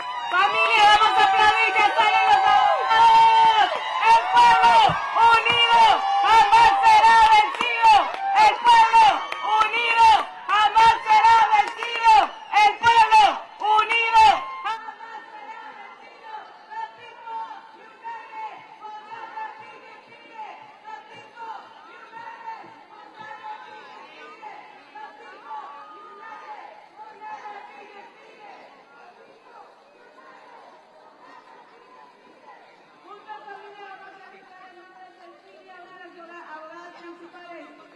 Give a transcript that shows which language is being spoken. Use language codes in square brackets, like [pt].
[es] Familia, vamos a aplaudir, ya salen los abogados. El pueblo unido jamás será vencido. El pueblo unido jamás será vencido. El pueblo unido jamás será vencido. [en] The people united will never be defeated. The people united will never be defeated. The people united will never be defeated. [es] Juntos familia, vamos a gritar el nombre de Cecilia, una de las abogadas principales.